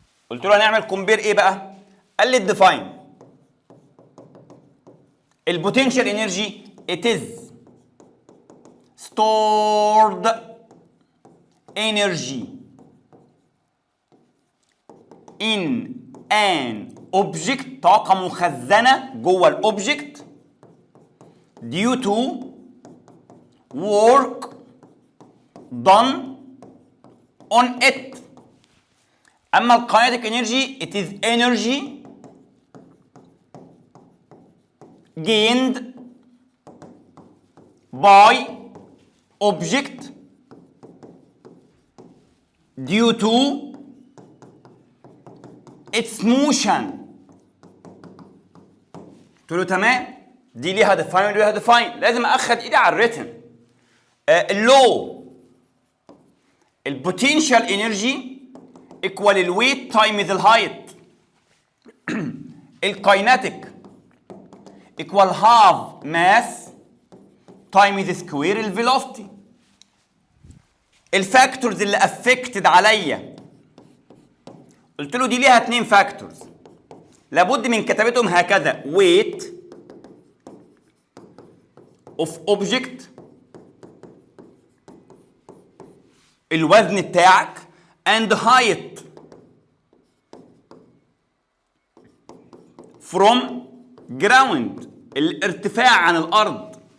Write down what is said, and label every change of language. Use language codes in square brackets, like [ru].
[ar] قلت له هنعمل كومبير ايه بقى؟ قال لي الديفاين البوتنشال انرجي [en] it is stored energy in an object، [ar] طاقة مخزنة جوه الاوبجكت [en] due to work done on it. اما الكايناتيك energy it is energy gained by object due to its motion. [ar] قلت له تمام، دي ليها ديفاين ودي ليها ديفاين، لازم اخد ايدي على الريتن. اللو البوتنشال انرجي equal الويت تايمز الهايت. الكايناتيك equal [en] half mass times [ar] سكوير الفيلوسيتي. الفاكتورز اللي افكتد عليا قلت له دي ليها 2 فاكتورز لابد من كتابتهم هكذا: [en] weight of object [ar] الوزن بتاعك and [en] height from ground [ar] الارتفاع عن الارض.